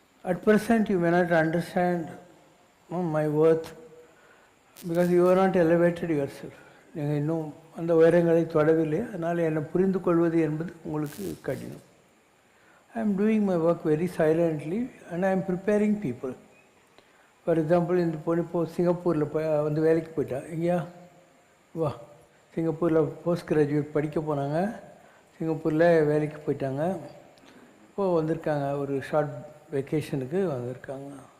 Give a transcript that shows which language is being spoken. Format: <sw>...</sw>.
<en>At present you may not understand my worth because you are not elevated yourself.</en> <ta>நீங்கள் இன்னும் அந்த உயரங்களை தொடவில்லை. அதனால் என்னை புரிந்து கொள்வது என்பது உங்களுக்கு கடினம்.</ta> <en>I am doing my work very silently and I am preparing people. For example,</en> <ta>இந்த பொண்ணு இப்போ சிங்கப்பூரில் வந்து வேலைக்கு போயிட்டா. எங்கேயா வா, சிங்கப்பூரில் போஸ்ட் கிராஜுவேட் படிக்க போனாங்க, சிங்கப்பூரில் வேலைக்கு போயிட்டாங்க. இப்போது வந்திருக்காங்க, ஒரு ஷார்ட் வெக்கேஷனுக்கு வந்திருக்காங்க.</ta>